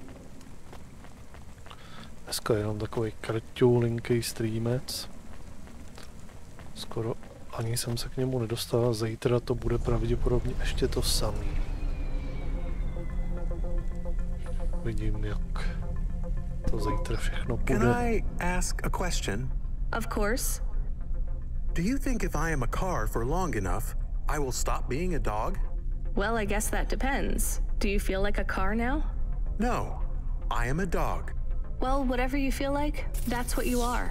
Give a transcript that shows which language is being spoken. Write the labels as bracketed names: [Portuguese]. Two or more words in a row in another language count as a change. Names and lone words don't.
[Czech] Dneska je jenom takový krťoulinký streamec. Skoro ani jsem se k němu nedostal. Zítra to bude pravděpodobně ještě to samý. Vidím, jak to zítra všechno bude. [English] Can I ask a question? Of course. Do you think if I am a car for long enough, I will stop being a dog? Well, I guess that depends. Do you feel like a car now? No, I am a dog. Well, whatever you feel like, that's what you are.